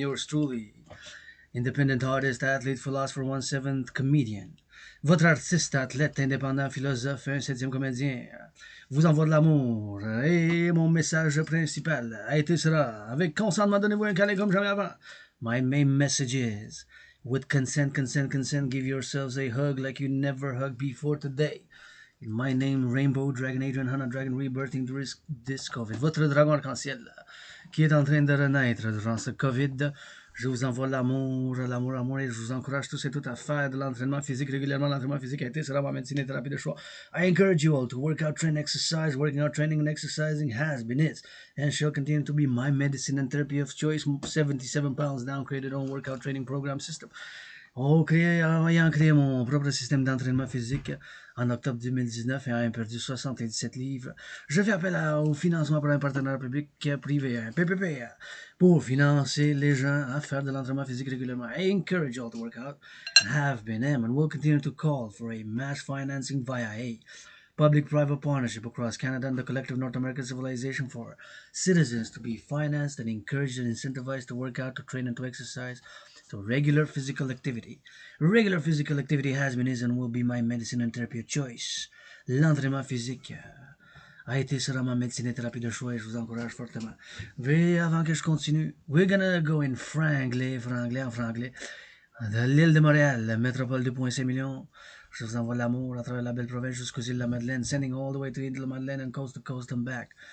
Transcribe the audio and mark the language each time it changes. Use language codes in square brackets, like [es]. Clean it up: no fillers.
[en] Yours truly, independent artist, athlete, philosopher, 1/7 comedian. [fr] Votre artiste, athlète, indépendant, philosophe, un septième comédien, vous envoie de l'amour. Et mon message principal a été cela. Avec consentement, donnez-vous un câlin comme jamais avant. [en] My main message is, with consent, give yourselves a hug like you never hugged before today. In my name, Rainbow Dragon Adrian Hanna Dragon Rebirthing this COVID. [fr] Votre dragon arc-en-ciel qui est en train de renaître durant ce COVID. Je vous envoie l'amour, et je vous encourage tous et toutes à faire de l'entraînement physique régulièrement. L'entraînement physique a été sera ma médecine et thérapie de choix. [en] I encourage you all to work out, train, exercise. Working out, training, and exercising has been, is, and shall continue to be my medicine and therapy of choice. 77 pounds down, created on workout training program system. [fr] Ayant créé mon propre système d'entraînement physique en octobre 2019 et ayant perdu 77 livres, je fais appel au financement par un partenaire public-privé, un PPP, pour financer les gens à faire de l'entraînement physique régulièrement. [en] I encourage you all to work out and have been and will continue to call for a match financing via a public-private partnership across Canada and the collective North American civilization for citizens to be financed and encouraged and incentivized to work out, to train, and to exercise. So regular physical activity. Regular physical activity has been, is, and will be my medicine and therapy of choice. [fr] L'entraînement physique a été sera ma médecine et thérapie de choix et je vous encourage fortement. Mais avant que je continue, [en] we're gonna go in [fr] franglais, en franglais. De l'île de Montréal, la métropole de 2,5 millions. Je vous envoie l'amour à travers la belle province jusqu'aux îles de la Madeleine, [en] sending all the way to [fr] île de la Madeleine [en] and coast to coast and back.